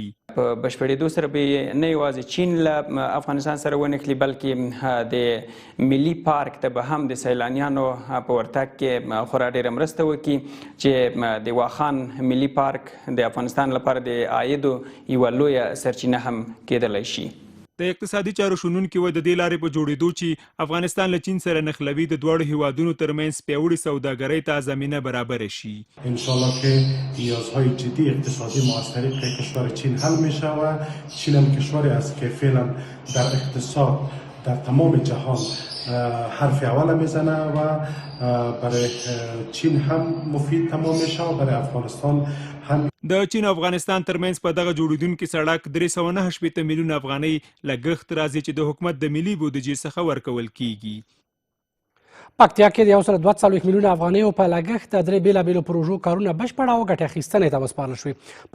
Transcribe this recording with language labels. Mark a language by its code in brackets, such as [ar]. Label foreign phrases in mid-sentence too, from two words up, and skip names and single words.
[ps] په بشپړېدو سره به نه یوازې چین له افغانستان سره ونښلي، بلکې د ملي پارک ته به هم د سیلانیانو په ورتګ کې خورا ډېره مرسته وکړي چې د واخان ملي پارک د افغانستان لپاره د عایدو یوه لویه سرچینه هم کېدلی شي. د اقتصادي چارو شنونکي وایي د دې لارې په جوړېدو چې افغانستان له چین سره نښلوي د دواړو هیوادونو ترمنځ پیاوړې سوداګرۍ ته زمینه برابره شي. [fa] انشالله که نیازهای جدی اقتصادی ما از طریق کشور چین حل میشه و چین هم کشوری است که فعلا در اقتصاد در تمام جهان حرف اول میزنه و برای چین هم مفید تمام میشه و برای افغانستان هم. [ps] د چین او افغانستان ترمنځ په دغه جوړېدونکي سړک 309 میلیونه افغانۍ لګښت راځي چې د حکومت د ملي بودیجې څخه ورکول کیږي. پکتیا کې د 142 میلیونه افغانیو په لګښت د 3 بېلابېلو پروژو کارونه بشپړ او ګټې اخیستنې ته وسپارل شوي.